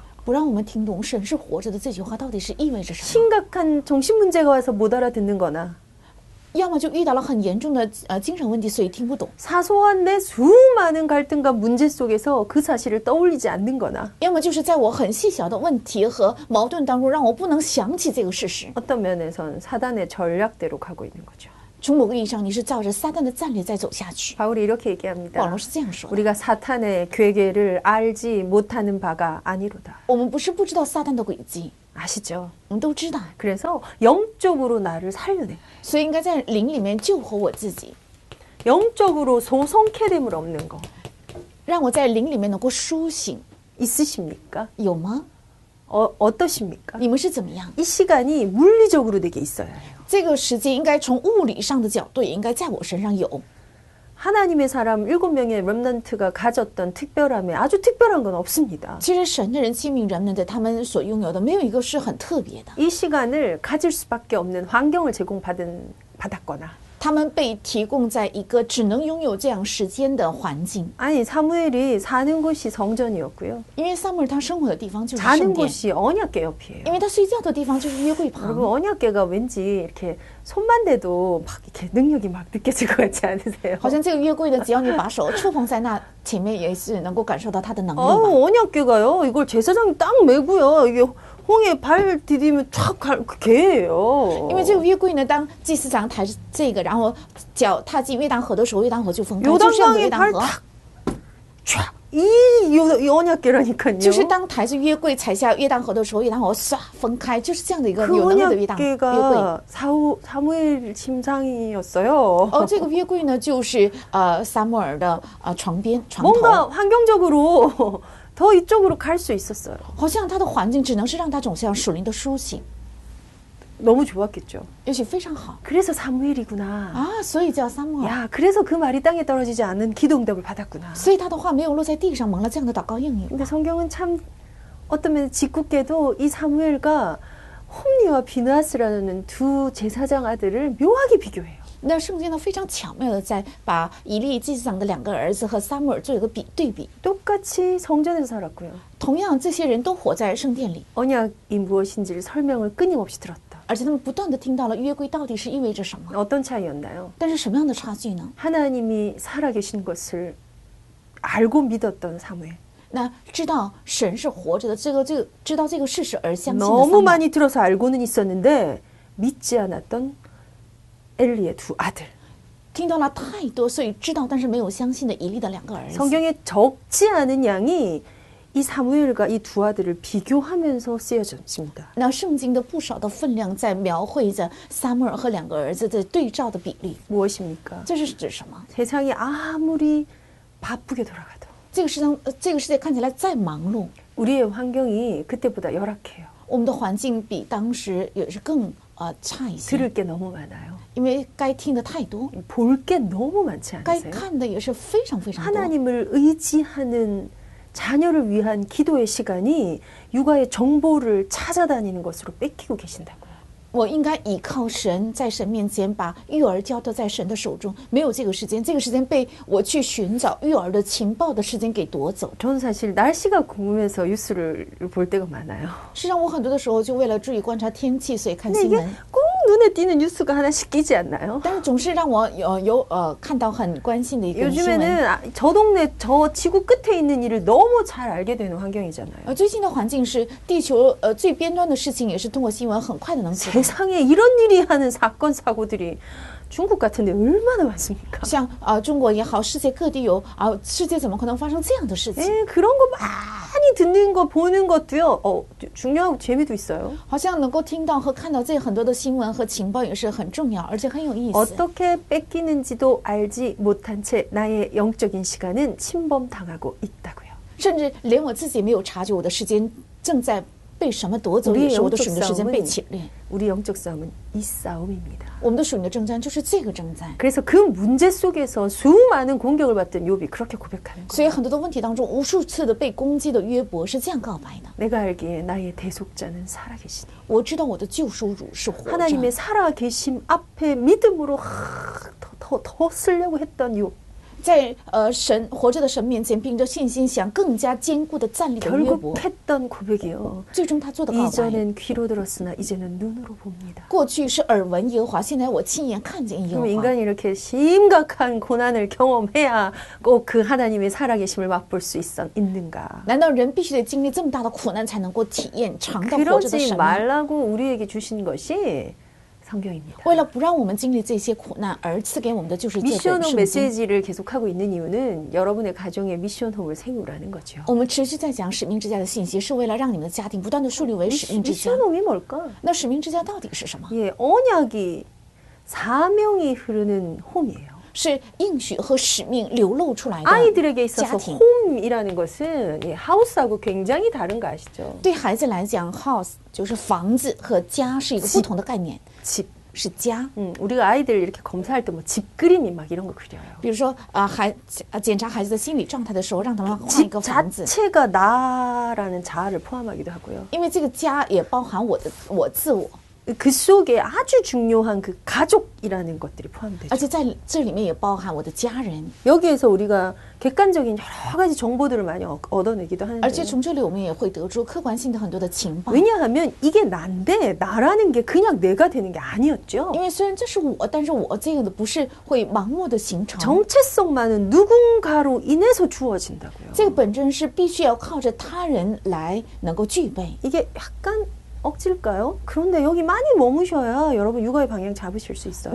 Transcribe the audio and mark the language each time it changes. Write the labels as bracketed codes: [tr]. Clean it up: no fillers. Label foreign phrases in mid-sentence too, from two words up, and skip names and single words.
[zh] 不让我们听懂神是活着的这句话到底是意味着什么？ [ko] 심각한 정신문제가 와서 못 알아듣는 거나 [zh] 要么就遇到了很严重的精神问题，所以听不懂； [ko] 사소한 내 수많은 갈등과 문제 속에서 그 사실을 떠올리지 않는 거나 [zh] 要么就是在我很细小的问题和矛盾当中，让我不能想起这个事实。 [ko] 어떤 면에선 사단의 전략대로 가고 있는 거죠. [zh] 从某个意义上，你是照着撒旦的战略在走下去。 [ko] 바울이 이렇게 [zh] 保 [ko] 얘기합니다. [zh] 罗是这样说的： [ko] 우리가 사탄의 괴계를 알지 못하는 바가 아니로다. [zh] 我们不是不知道撒旦的诡计， [ko] 아시죠? [zh] 我们都知道， [ko] 그래서 영적으로 나를 살려내. [zh] 所以应该在灵里面救活我自己， [ko] 영적으로 소성케됨을 없는 거 [zh] 让我在灵里面能够苏醒， [ko] 있으십니까? [zh] 有吗？ [ko] 어떠십니까? [zh] 你们是怎么样？ [ko] 이 시간이 물리적으로 내게 있어야 해요. [zh] 这个时间应该从物理上的角度，也应该在我身上有。 [ko] 하나님의 사람 7명의 렘넌트가 가졌던 특별함에 아주 특별한 건 없습니다. [zh] 其实神的人7名人们的他们所拥有的，没有一个是很特别的。 [ko] 이 시간을 가질 수밖에 없는 환경을 받았거나 [zh] 他们被提供在一个只能拥有这样时间的环境， [ko] 아니 사무엘이 사는 곳이 성전이었고요. [zh] 因为撒母耳他生活的地方就是 [ko] 자는 [zh] 圣殿， [ko] 곳이 언약궤 옆이에요. [zh] 因为他睡觉的地方就是约柜 [ko] 여러분 [zh] 旁。 [ko] 언약궤가 왠지 이렇게 손만 대도 막 이렇게 능력이 막 느껴질 것 같지 않으세요? [zh] 好像这个约柜的，只要你把手触碰在那前面，也是能够感受到它的能力吧。 [ko] 언약궤가요. 이걸 제사장이 딱 메고요. 이게 홍에 발 디디면 탁 개예요. [zh] 因为这个约柜呢，当祭司长抬着这个，然后脚踏进约旦河的时候，约旦河就分开，就像 [ko] 요단강에 [zh] 约旦 [ko] 발 [zh] 河。 [ko] 탁 촥 이 언약궤라니까요. [zh] 就是当抬着约柜踩下约旦河的时候，约旦河唰分开，就是这样的一个 [ko] 그 [zh] 有能力的约柜。 [ko] 언약궤가 사무엘 침상이었어요. [zh] 这个约柜呢，就是撒母耳的床边床 [ko] 뭔가 [zh] 头， [ko] 환경적으로 더 이쪽으로 갈 수 있었어요. [zh] 好像它的环境只能是让它走向属灵的苏醒， [ko] 너무 좋았겠죠. [zh] 也许非常好 [ko] 그래서 사무엘이구나. [zh] 啊，所以叫撒母耳， [ko] 야, 그래서 그 말이 땅에 떨어지지 않은 기도응답을 받았구나. [zh] 所以他的话没有落在地上，蒙了这样的祷告应允。 [ko] 근데 성경은 참 어떤 면에서 짓궂게도 이 사무엘과 홈리와 비느하스라는 두 제사장 아들을 묘하게 비교해요. [zh] 那圣经呢非常巧妙的在把以利祭司长的两个儿子和撒母耳做一个对比。 [ko] 똑같이 성전에서 살았고요. [zh] 同样，这些人都活在圣殿里， [ko] 언약이 무엇인지를 설명을 끊임없이 들었다. [zh] 而且他们不断的听到了约柜到底是意味着什么。 [ko] 어떤 차이였나요? [zh] 但是什么样的差距呢？ [ko] 하나님이 살아계신 것을 알고 믿었던 사무엘. [zh] 那知道神是活着的，知道这个事实而相信的撒 [ko] 너무 [zh] 母耳， [ko] 많이 들어서 알고는 있었는데 믿지 않았던 엘리의 두 아들. [zh] 听到了太多，所以知道但是没有相信的以利的两个儿子。 [ko] 성경에 적지 않은 양이 이 사무엘과 이 두 아들을 비교하면서 쓰여졌습니다. [zh] 那圣经的不少的分量在描绘着撒母耳和两个儿子的对照的比例， [ko] 무엇입니까? [zh] 这是指什么？ [ko] 세상이 아무리 바쁘게 돌아가도 [zh] 这个世界看起来再忙碌， [ko] 우리의 환경이 그때보다 열악해요. [zh] 我们的环境比当时也是更差一些， [ko] 들을 게 너무 많아요. [zh] 因为该听的太多， [ko] 볼 게 너무 많지 [zh] 该 [ko] 않으세요? [zh] 看的也是非常非常多。 [ko] 하나님을 의지하는 자녀를 위한 기도의 시간이 육아의 정보를 찾아다니는 것으로 뺏기고 계신다고요. [zh] 我应该倚靠神，在神面前把育儿交托在神的手中，没有这个时间，这个时间被我去寻找育儿的情报的时间给夺走。 [ko] 저는 사실 날씨가 궁금해서 뉴스를 볼 때가 많아요. [zh] 实际上，我很多的时候就为了注意观察天气，所以看 [ko] 근데 [zh] 新 [ko] 이게 [zh] 闻。 [ko] 꼭 눈에 띄는 뉴스가 하나씩 끼지 않나요? [zh] 但是总是让我看到很关心的一个新闻。 [ko] 요즘에는 저 동네 저 지구 끝에 있는 일을 너무 잘 알게 되는 환경이잖아요. [zh] 最近的环境是地球最边端的事情，也是通过新闻很快的能知道。 [ko] 세상에 이런 일이 하는 사건 사고들이 중국 같은데 얼마나 많습니까? [zh] 像中国也好，世界各地有世界怎么可能发生这样的事情？ [ko] 예, 그런 거 많이 듣는 거 보는 것도요. 중요하고 재미도 있어요. [zh] 好像能够听到和看到这很多的新闻和情报也是很重要，而且很有意思。 [ko] 어떻게 뺏기는지도 알지 못한 채 나의 영적인 시간은 침범당하고 있다고요. [zh] 甚至连我自己没有察觉，我的时间正在被什么夺走，也是我的属灵的时间被侵略。 [ko] 우리 영적 싸움은 이 싸움입니다. [zh] 我们的属灵的征战就是这个征战。 [ko] 그래서 그 문제 속에서 수많은 공격을 받던 욥이 그렇게 고백하는 [zh] 所以 [ko] 거예요. [zh] 很多的问题当中，无数次的被攻击的约伯是这样告白的： [ko] 내가 알기에 나의 대속자는 살아계시니 [zh] 我知道我的救赎主是活着。 [ko] 하나님의 살아계심 앞에 믿음으로 더 쓰려고 했던 욥 [zh] 在神活着的神面前，凭着信心想更加坚固的站立的约伯， [ko] 결국 했던 고백이요. [zh] 最终他做的告白。 [ko] 이전엔 귀로 들었으나 이제는 눈으로 봅니다. [zh] 过去是耳闻耶和华，现在我亲眼看见耶和 [ko] 그럼 [zh] 华。 [ko] 인간이 이렇게 심각한 고난을 경험해야 꼭 그 하나님의 살아계심을 맛볼 수 있는가? [zh] 难道人必须得经历这么大的苦难才能够体验尝到活着的 [ko] 그러지 [zh] 神吗？ [ko] 말라고 우리에게 주신 것이 성경입니다. [zh] 为了不让我们经历这些苦难而赐给我们的就是这本 [ko] 미션홈 [zh] 圣经。 [ko] 메시지를 계속하고 있는 이유는 여러분의 가정에 미션홈을 세우라는 거죠. [zh] 我们持续在讲使命之家的信息，是为了让你们的家庭不断的树立为使命之家。 [ko] 미션홈이 뭘까? [zh] 那使命之家到底是什么？ [ko] 예, 언약이 사명이 흐르는 홈이에요. [zh] 是应许和使命流露出来的 [ko] 아이들에게 [zh] 家 [ko] 있어서 [zh] 庭。 [ko] 홈이라는 것은 예, 하우스하고 굉장히 다른 거 아시죠? [zh] 对孩子来讲 ，house 就是房子和家是一个不同的概念， [ko] 집. [zh] 是家。 [ko] 우리가 아이들 이렇게 검사할 때 뭐 집 그림이 막 이런 거 그려요. [zh] 比如说检查孩子的心理状态的时候，让他们画一 [ko] 집 [zh] 个房子， [ko] 자체가 나라는 자아를 포함하기도 하고요. [zh] 因为这个家也包含我自我， [ko] 그 속에 아주 중요한 그 가족이라는 것들이 [zh] 而 [ko] 포함되죠. [zh] 且在这里面也包含我的家人。 [ko] 여기에서 우리가 객관적인 여러 가지 정보들을 많이 얻어내기도 [zh] 而且 [ko] 하는데 [zh] 从这里我们也会得出客观性的很多的情报。 [ko] 왜냐하면 이게 난데 나라는 게 그냥 내가 되는 게 아니었죠. [zh] 因为虽然这是我，但是我这个的不是会盲目的形成。 [ko] 정체성만은 누군가로 인해서 주어진다고요. [zh] 这个本身是必须要靠着他人来能够具备。 [ko] 이게 약간 억지일까요? 그런데 여기 많이 머무셔야 여러분 육아의 방향 잡으실 수 있어요.